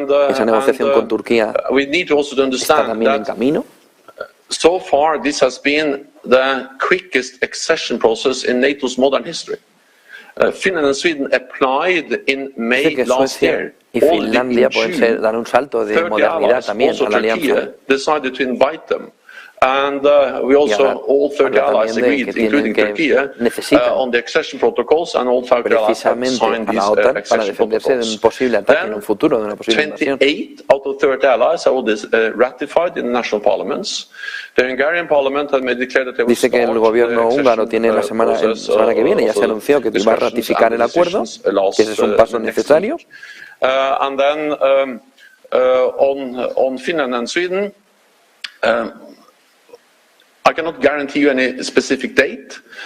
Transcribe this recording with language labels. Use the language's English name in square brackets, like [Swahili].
[Spanish] Esa negociación con Turquía está también en camino. [English] so far, this has been the quickest accession process in NATO's modern history. Finland and Sweden applied in May last year. [Spanish] Y Finlandia pueden dar un salto de modernidad también a la alianza. [English] Decided to invite them. And we also, all 30 allies agreed, including Turkey, on the accession protocols, and all 30 allies have signed these accession protocols. Then, 28 out of 30 allies have already ratified in the national parliaments. The Hungarian parliament has made declared that they will [Spanish] Dice que el gobierno húngaro tiene la semana que viene, ya se anunció que va a ratificar el acuerdo, que ese es un paso necesario. [English] And then on Finland and Sweden, I cannot guarantee you any specific date.